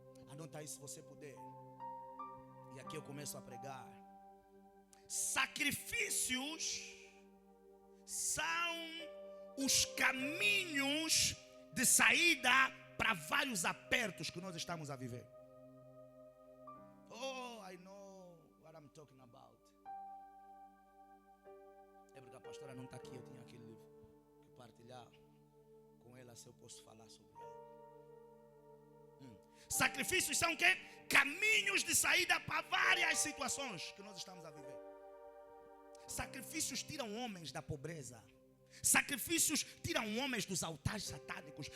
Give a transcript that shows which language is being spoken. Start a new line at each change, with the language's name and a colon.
Portuguese: Anota aí se você puder. E aqui eu começo a pregar. Sacrifícios são os caminhos de saída para vários apertos que nós estamos a viver.
English: Oh, I know what I'm talking about.
Portuguese: É porque a pastora não está aqui. Eu tinha aquele livro que partilhar com ela, se eu posso falar sobre ela. Sacrifícios são o quê? Caminhos de saída para várias situações que nós estamos a viver. Sacrifícios tiram homens da pobreza. Sacrifícios tiram homens dos altares satânicos.